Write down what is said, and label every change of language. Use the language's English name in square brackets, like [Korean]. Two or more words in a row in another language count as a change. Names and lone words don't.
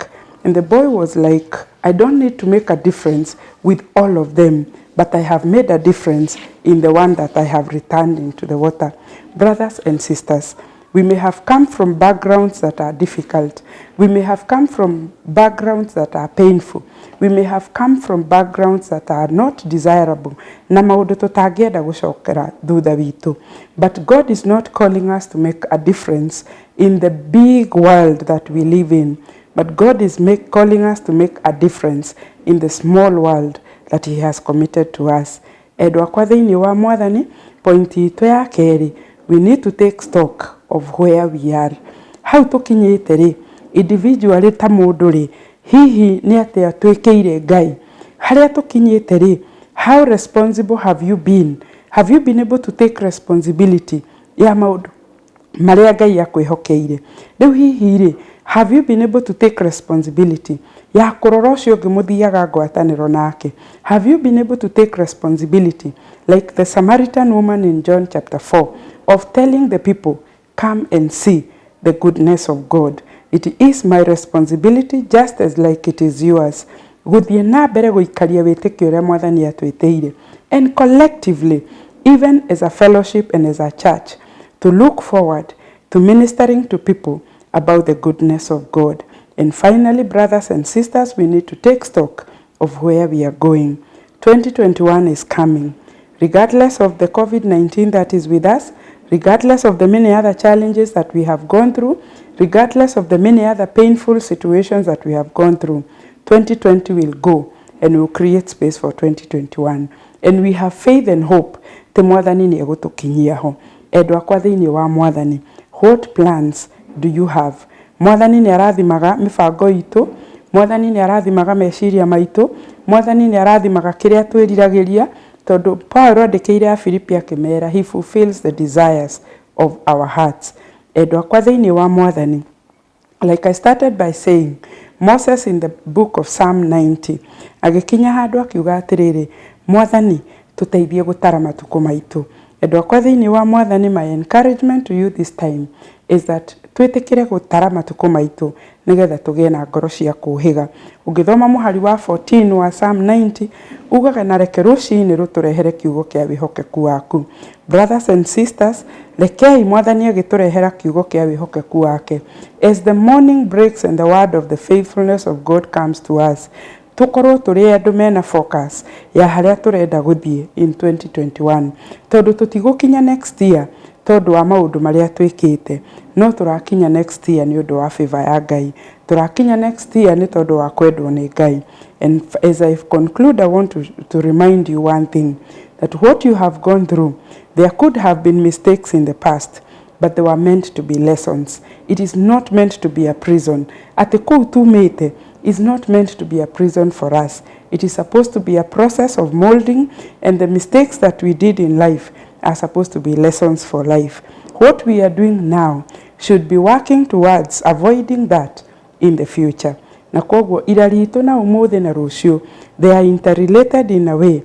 [English] And the boy was like, I don't need to make a difference with all of them, but I have made a difference in the one that I have returned into the water. Brothers and sisters, we may have come from backgrounds that are difficult. We may have come from backgrounds that are painful. We may have come from backgrounds that are not desirable. [Kikuyu] Na maundu tutangĩenda gũcokera thutha witũ. [English] But God is not calling us to make a difference in the big world that we live in. But God is calling us to make a difference in the small world that He has committed to us. [Kikuyu] Endwa kwa thĩinĩ wa Mwathani, point itũ ya kerĩ, [English] we need to take stock of where we are. [Kikuyu] Hau tukinyĩte rĩ, individually ta mũndũ rĩ, hihi nĩ atĩa twĩkĩire Ngai. Harĩa tukinyĩte rĩ, [English] how responsible have you been? Have you been able to take responsibility [Kikuyu] ya maũndũ marĩa Ngai akwĩhokeire? Rĩu hihi rĩ, [English] have you been able to take responsibility [Kikuyu] ya kũrora ũcio ũngĩ mũthiaga ngwatanĩro nake? [English] Have you been able to take responsibility like the Samaritan woman in John chapter 4 of telling the people, come and see the goodness of God? It is my responsibility just as like it is yours. [Kikuyu] Gũthiĩ na mbere gũikaria wĩtĩkio ũrĩa Mwathani atwĩtĩire, [English] and collectively, even as a fellowship and as a church, to look forward to ministering to people about the goodness of God. And finally, brothers and sisters, we need to take stock of where we are going. 2021 is coming. Regardless of the COVID-19 that is with us, regardless of the many other challenges that we have gone through, regardless of the many other painful situations that we have gone through, 2020 will go and will create space for 2021. And we have faith and hope [Kikuyu] te Mwathani nĩ egũtũkinyia ho. Endwa kwa thĩinĩ wa Mwathani, [English] what plans do you have? [Kikuyu] Mwathani nĩ arathimaga mĩbango itũ, Mwathani nĩ arathimaga meciria maitũ, Mwathani nĩ arathimaga kĩrĩa twĩriragĩria, tondũ Paulo andĩkĩire Afilipi akĩmera, [English] he fulfills the desires of our hearts. [Kikuyu] Endwa kwa thĩinĩ wa Mwathani, [English] like I started by saying, Moses in the book of Psalm 90 [Kikuyu] agĩkinya handũ akiuga atĩrĩrĩ, Mwathani tũteithie gũtara matukũ maitũ. Endwa kwa thĩinĩ wa Mwathani, [English] my encouragement to you this time is that [Kikuyu] twĩtĩkĩre gũtara matukũ maitũ nĩgetha tũgĩe na ngoro cia kũũhĩga. Ũngĩthoma mũhari wa 14 wa Psalm 90 ugaga na reke rũcinĩ rũtũrehere kiugo kĩa wĩhokeku waku. [English] Brothers and sisters, [Kikuyu] rekei Mwathani agĩtũrehera kiugo kĩa wĩhokeku wake. [English] As the morning breaks and the word of the faithfulness of God comes to us, [Kikuyu] tukorwo tũrĩ andũ mena focus ya harĩa tũrenda gũthiĩ in 2021. Tondũ tũtigũkinya [English] next year [Kikuyu] tondũ wa maũndũ marĩa twĩkĩte, no tũrakinya [English] next year [Kikuyu] nĩ ũndũ wa favor ya Ngai. Tũrakinya [English] next year [Kikuyu] nĩ tondũ wa kwendwo nĩ Ngai. [English] And as I conclude, I want to remind you one thing, that what you have gone through, there could have been mistakes in the past, but they were meant to be lessons. It is not meant to be a prison. [Kikuyu] Ati kuu tumĩte [English] is not meant to be a prison for us. It is supposed to be a process of molding, and the mistakes that we did in life are supposed to be lessons for life. What we are doing now should be working towards avoiding that in the future. [Kikuyu] Na koguo ira ritũ na ũmũthĩ na rũciũ, [English] they are interrelated in a way.